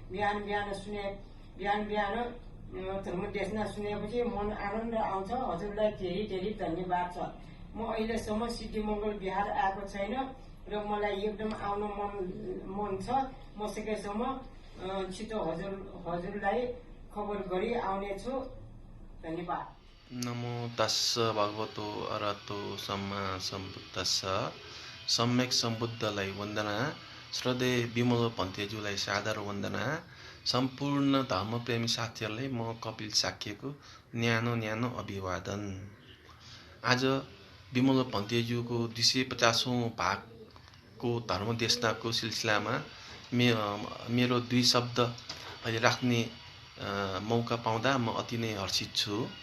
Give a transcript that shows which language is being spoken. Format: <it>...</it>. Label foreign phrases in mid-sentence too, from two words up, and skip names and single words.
<ne>बिहान धर्म देशना सुनेपछि मन आनन्द आउँछ हजुरलाई धेरै धन्यवाद छ म अहिलेसम्म सिद्धि मंगल बिहार आएको छैन र मलाई एकदम आउन मन छ म सकेसम्म छिटो हजुरलाई खबर गरी आउने छु धन्यवाद</ne> <pi>नमो तस्स भगवतो अरहतो सम्मा सम्बुद्धस्स</pi> <ne>सम्यक सम्बुद्धलाई वन्दना श्रद्धेय विमल भन्तेज्यूलाई सादर वन्दना सम्पूर्ण धर्मप्रेमी साथीहरूलाई म कपिल साक्यको न्यानो अभिवादन आज विमल भन्तेज्यूको 250औं भागको धर्मदेशनाको सिलसिलामा मेरो 2 शब्द अहिले राख्ने मौका पाउँदा म अति नै हर्षित छु</ne>